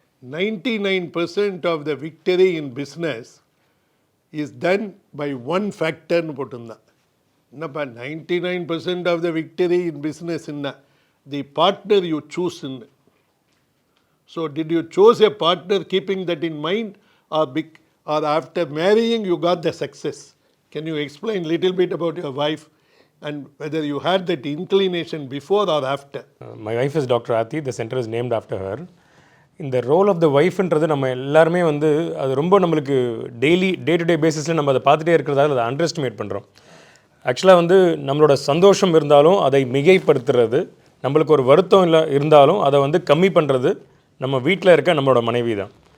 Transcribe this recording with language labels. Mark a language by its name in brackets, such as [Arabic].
[English] 99% of the victory in business is done by one ஃபேக்டர்னு [Tamil] போட்டிருந்தான். என்னப்பா [English] 99% of the victory in பிஸ்னஸ்ன்னா the partner you சூஸ்ன்னு. So did you choose a partner keeping that in mind, or after marrying you got the success? Can you explain little bit about your wife and whether you had that inclination before or after? My wife is Dr. Athi. The center is named after her. [Tamil] இந்த role of the ஒய்ஃப்ன்றது நம்ம எல்லாருமே வந்து அது ரொம்ப நம்மளுக்கு day to day பேசிஸில் நம்ம அதை பார்த்துட்டே இருக்கிறதால அதை அண்டர் எஸ்டிமேட் பண்ணுறோம். ஆக்சுவலாக வந்து நம்மளோட சந்தோஷம் இருந்தாலும் அதை மிகைப்படுத்துறது, நம்மளுக்கு ஒரு வருத்தம் இருந்தாலும் அதை வந்து கம்மி பண்ணுறது நம்ம வீட்டில் இருக்க நம்மளோட மனைவி தான்.